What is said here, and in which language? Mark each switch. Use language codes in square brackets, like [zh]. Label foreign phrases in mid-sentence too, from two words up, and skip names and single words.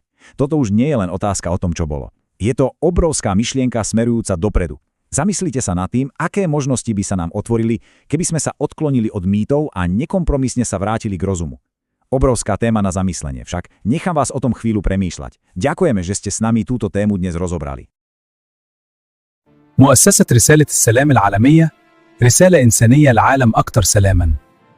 [sk] Toto už nie je len otázka o tom, čo bolo. Je to obrovská myšlienka smerujúca dopredu. Zamyslite sa nad tým, aké možnosti by sa nám otvorili, keby sme sa odklonili od mýtov a nekompromisne sa vrátili k rozumu. Obrovská téma na zamyslenie, však nechám vás o tom chvíľu premýšľať. Ďakujeme, že ste s nami túto tému dnes rozobrali. [ar] مؤسسة رسالة السلام العالمية رسالة إنسانية لعالم أكثر سلاماً.